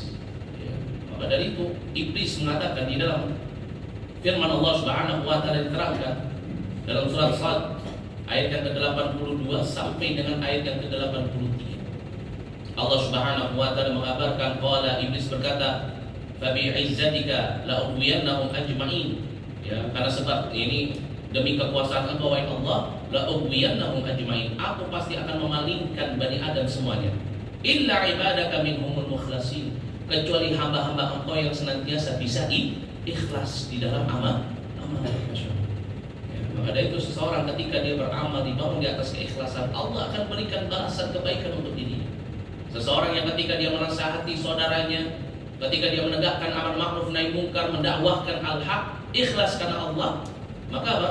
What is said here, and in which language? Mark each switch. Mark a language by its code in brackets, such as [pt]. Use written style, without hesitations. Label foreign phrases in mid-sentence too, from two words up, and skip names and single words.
[id] Maka dari itu iblis mengatakan di dalam firman Allah [ar] سبحانه وتعالى [id] diterangkan dalam surat Sad ayat yang ke-82 sampai dengan ayat yang ke-83. Allah [ar] سبحانه وتعالى [id] mengabarkan, qala, iblis berkata, [ar] فبعزتك لأغوينهم أجمعين. [id] Ya, karena sebab ini demi kekuasaan Engkau wahai Allah, [ar] لأغوينهم أجمعين, [id] aku pasti akan memalingkan Bani Adam semuanya, [ar] إلا عبادك منهم المخلصين, [id] kecuali hamba-hamba Engkau yang senantiasa bisa ikhlas di dalam amal. Ya, maka dari itu seseorang ketika dia beramal dibangun di atas keikhlasan, Allah akan berikan balasan kebaikan untuk dirinya. Seseorang yang ketika dia menasihati saudaranya, ketika dia menegakkan [ar] أمر معروف نهي منكر, [id] mendakwahkan al-haq, ikhlas karena Allah, maka apa?